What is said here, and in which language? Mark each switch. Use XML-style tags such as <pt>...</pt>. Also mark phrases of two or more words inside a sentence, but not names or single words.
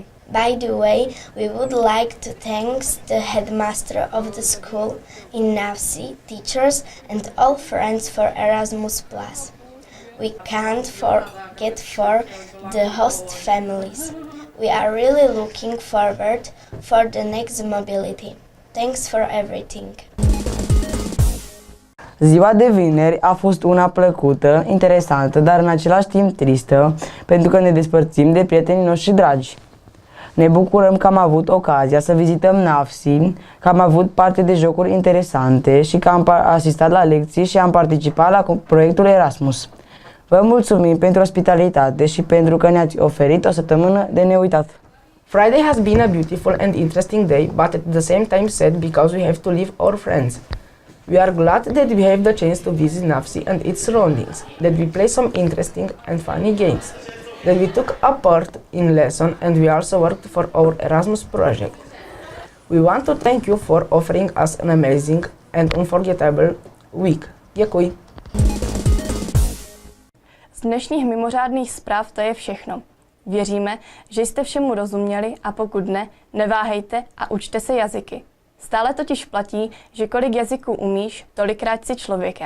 <en>By the way, we would like to thank the headmaster of the school in Navsi, teachers and all friends for Erasmus+. We can't forget for the host families. We are really looking forward for the next mobility. Thanks for everything.</en> <ro>Ziua de vineri a fost una plăcută, interesantă, dar în același timp tristă, pentru că ne despărțim de prietenii noștri dragi. Ne bucurăm că am avut ocazia să vizităm NAFSI, că am avut parte de jocuri interesante și că am asistat la lecții și am participat la proiectul Erasmus. Vă mulțumim pentru ospitalitate și pentru că ne-ați oferit o săptămână de neuitat.</ro> <en>Friday has been a beautiful and interesting day, but at the same time sad because we have to leave our friends. We are glad that we have the chance to visit NAFSI and its surroundings, that we play some interesting and funny games, that we took a part in lesson and we also worked for our Erasmus project. We want to thank you for offering us an amazing and unforgettable week.</en> <cs>Děkuji. Z dnešních mimořádných zpráv to je všechno. Věříme, že jste všemu rozuměli a pokud ne, neváhejte a učte se jazyky. Stále totiž platí, že kolik jazyků umíš, tolikrát jsi člověkem.</cs>